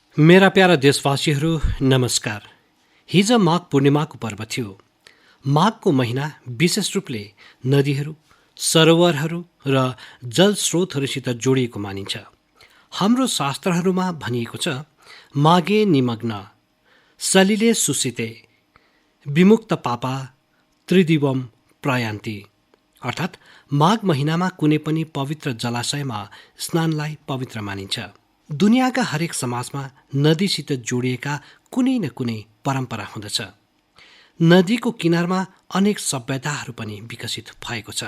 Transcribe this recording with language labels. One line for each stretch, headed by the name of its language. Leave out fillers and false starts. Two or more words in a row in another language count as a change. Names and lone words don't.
Nepali: मेरा प्यारा देशवासीहरू नमस्कार। हिजो माघ पूर्णिमाको पर्व थियो। माघको महिना विशेष रूपले नदीहरू, सरोवरहरू र जल स्रोतहरूसित जोडिएको मानिन्छ। हाम्रो शास्त्रहरूमा भनिएको छ,
Sanskrit: माघे निमग्न सलिले सुसिते विमुक्त पापा त्रिदिवम प्रयान्ति,
Nepali: अर्थात् माघ महिनामा कुनै पनि पवित्र जलाशयमा स्नानलाई पवित्र मानिन्छ। दुनियाँका हरेक समाजमा नदीसित जोडिएका कुनै न कुनै परम्परा हुँदछ। नदीको किनारमा अनेक सभ्यताहरू पनि विकसित भएको छ।